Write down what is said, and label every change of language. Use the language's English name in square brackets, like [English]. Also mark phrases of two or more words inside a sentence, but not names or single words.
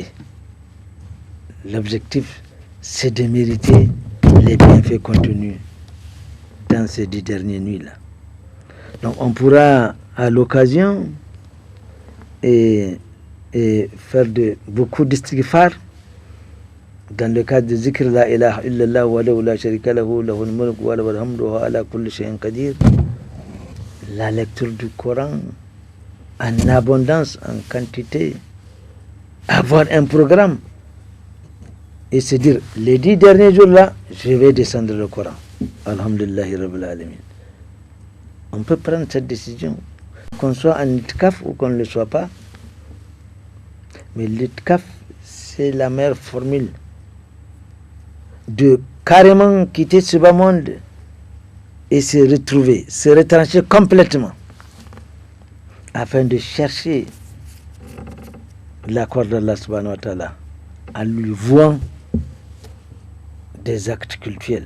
[French] L'objectif, c'est de mériter les bienfaits contenus dans ces 10 dernières nuits-là. Donc, on pourra, à l'occasion, et faire beaucoup d'istighfar dans le cadre de zikr [Arabic] لا إله إلا الله ولا شريك له له الملك وله الحمد وعلى كل شيء قدير, [French] la lecture du Coran en abondance, en quantité, avoir un programme et se dire les 10 derniers jours là je vais descendre le Coran. [Arabic] الحمد لله رب العالمين. [French] On peut prendre cette décision, qu'on soit en itikaf ou qu'on ne le soit pas. Mais l'itikaf, c'est la meilleure formule de carrément quitter ce bas monde et se retrouver, se retrancher complètement afin de chercher l'accord d'Allah [Arabic] سبحانه وتعالى [French] en lui vouant des actes cultuels.